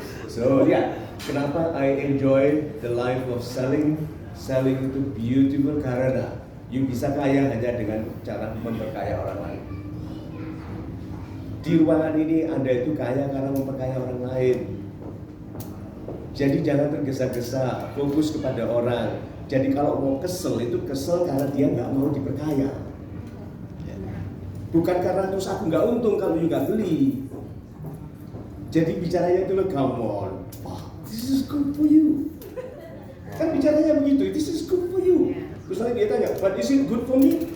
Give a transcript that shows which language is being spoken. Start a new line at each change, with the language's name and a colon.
Indonesian: So, kenapa
English: I enjoy the life of selling?
Indonesian: Selling itu beautiful karena you bisa kaya hanya dengan cara memperkaya orang lain. Di ruangan ini Anda itu kaya karena memperkaya orang lain. Jadi jangan tergesa-gesa, fokus kepada orang. Jadi kalau mau kesel itu kesel karena dia nggak mau diperkaya. Bukan karena terus aku nggak untung kalau you nggak beli. Jadi bicaranya itu loh,
English: come on, this is good for you.
Indonesian: Kan bicaranya begitu,
English: this is good for you.
Indonesian: Terus nanti dia tanya,
English: but is it good for me?